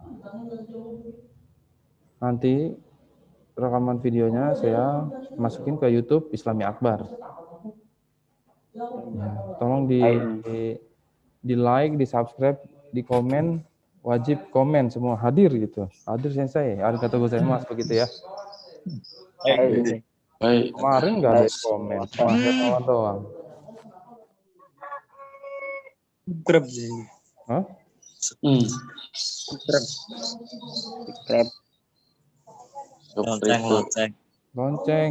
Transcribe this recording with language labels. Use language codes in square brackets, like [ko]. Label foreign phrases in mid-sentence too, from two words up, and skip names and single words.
[id] Nanti rekaman videonya saya masukin ke YouTube Islami Akbar. Ya, tolong di like, di subscribe, di komen, wajib komen semua hadir gitu. Hadir Sensei, [ja] ありがとうございます [id] begitu ya. Baik. Kemarin nggak ada komen, cuma kawan doang. Subscribe sih. Hah? Subscribe. Lonceng.